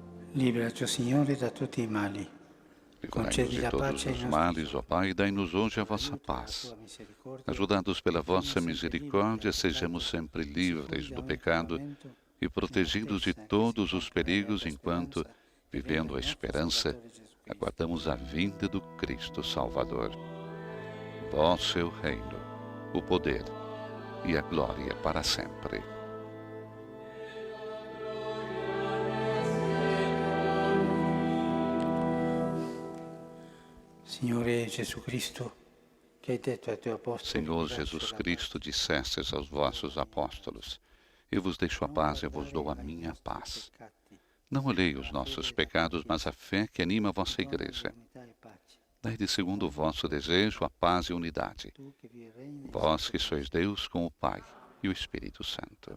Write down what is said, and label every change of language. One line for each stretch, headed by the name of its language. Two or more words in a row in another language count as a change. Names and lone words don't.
Italian: Liberaci, Signore, da tutti i mali.
Portuguese: Livrai-nos de todos os males, ó Pai, e dai-nos hoje a vossa paz. Ajudados pela vossa misericórdia, sejamos sempre livres do pecado e protegidos de todos os perigos enquanto, vivendo a esperança, aguardamos a vinda do Cristo Salvador. Vosso é o reino, o poder e a glória para sempre.
Italian: Signore Gesù Cristo, che hai detto ai tuoi apostoli,
Portuguese: Senhor Jesus Cristo, dissestes aos vossos apóstolos: Eu vos deixo a paz, eu vos dou a minha paz. Não olhei os nossos pecados, mas a fé que anima a vossa igreja. Dai-lhe segundo o vosso desejo a paz e unidade. Vós que sois Deus com o Pai e o Espírito Santo.